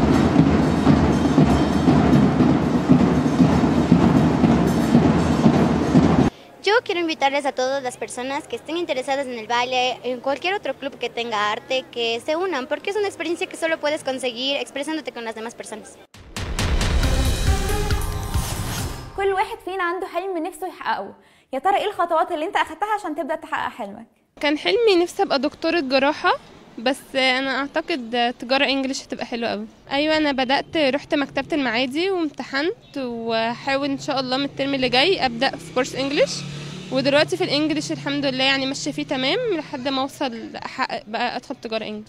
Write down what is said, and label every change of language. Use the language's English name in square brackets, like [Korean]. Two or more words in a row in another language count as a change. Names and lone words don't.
[Spanish] Yo quiero invitarles a todas las personas que estén interesadas en el baile, en cualquier otro club que tenga arte, que se unan, porque es una experiencia que solo puedes conseguir expresándote con las demás personas. [Arabic] كل واحد فينا عنده حلم نفسه يحققه. يا ترى ايه الخطوات اللي انت اخدتها عشان تبدأ تحقق حلمك؟ كان حلمي نفسي ابقى دكتورة جراحة، بس انا اعتقد تجارة انجليش هتبقى حلوة قوي. ايوه انا رحت مكتبة المعادي وامتحنت، وحاول ان شاء الله من الترم اللي جاي ابدأ في [English] course English, [Arabic] ودلوقتي في الانجليش الحمد لله يعني ماشية فيه تمام لحد ما اوصل احقق بقى ادخل تجارة انجليش.